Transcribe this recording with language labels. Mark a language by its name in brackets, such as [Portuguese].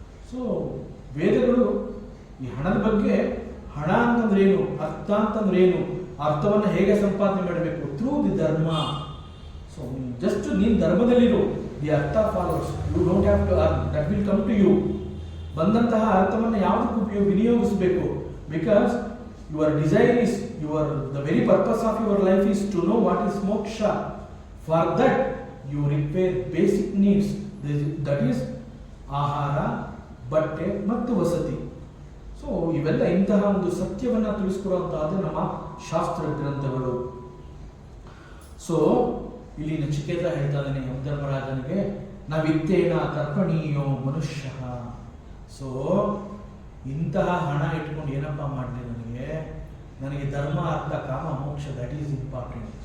[Kannada] So ವೇದಗಳು ಈ ಹಣದ ಬಗ್ಗೆ, ಹಣ ಅಂತಂದ್ರೆ ಏನು, ಅರ್ಥ ಅಂತಂದ್ರೆ ಏನು, ಅರ್ಥವನ್ನು ಹೇಗೆ ಸಂಪಾದನೆ ಮಾಡಬೇಕು [English] Through the dharma. So just [Kannada] ನೀನು ಧರ್ಮದಲ್ಲಿರು, [English] The artha follows. You don't have to earn, that will come to you. [Kannada] ಬಂದಂತಹ ಅರ್ಥವನ್ನು ಯಾವುದಕ್ಕೆ ವಿನಿಯೋಗಿಸಬೇಕು? [English] Because your desire is the very purpose of your life is to know what is moksha. For that you require basic needs, that is [Kannada] ಆಹಾರ, ಬಟ್ಟೆ ಮತ್ತು ವಸತಿ. So ಇವೆಲ್ಲ ಇಂತಹ ಒಂದು ಸತ್ಯವನ್ನ ತಿಳಿಸ್ಕೊಡುವಂತಹದ್ದು ನಮ್ಮ ಶಾಸ್ತ್ರ ಗ್ರಂಥಗಳು. ಸೊ ಇಲ್ಲಿ ನಚಿಕೇತ ಹೇಳ್ತಾ ಇದ್ದಾನೆ ಯಮಧರ್ಮರಾಜನಿಗೆ, [Sanskrit] ನವಿತ್ತೇನ ತರ್ಪಣೀಯೋ ಮನುಷ್ಯ. [Kannada] ಸೊ ಇಂತಹ ಹಣ ಇಟ್ಕೊಂಡು ಏನಪ್ಪ ಮಾಡಲಿ, ನನಗೆ ಧರ್ಮ, ಅರ್ಥ, ಕಾಮ, ಮೋಕ್ಷ, [English] That is important.